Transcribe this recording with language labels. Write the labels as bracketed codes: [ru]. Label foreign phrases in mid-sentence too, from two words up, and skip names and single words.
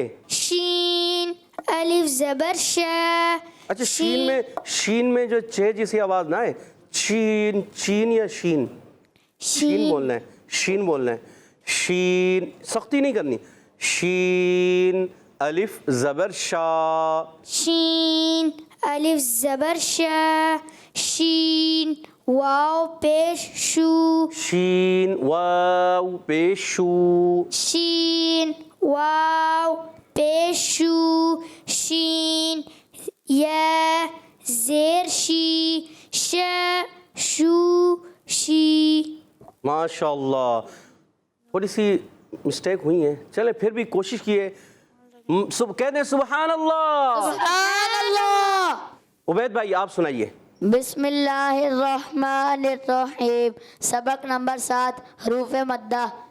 [ur] شین الف زبر شا, اچھا شین میں جو چھ جیسی آواز نہ ہے, چین چین یا شین, شین بولنا ہے, شین بولنا ہے, شین, سختی نہیں کرنی. شین الف زبر شا, شین الف زبر شا, شین واو پیش شو, شین واو پیش شو, شین واو پیش شو, شین یا زیر شی, شا شو شی. ماشاء اللہ. تھوڑی سی مسٹیک ہوئی ہیں, چلیں پھر بھی کوشش کیے. کہہ دیں [ar] سبحان اللہ. سبحان اللہ. [ur] عبید بھائی آپ سنائیے. [ar] بسم اللہ الرحمن الرحیم. [ur] سبق نمبر 7, حروف مدہ.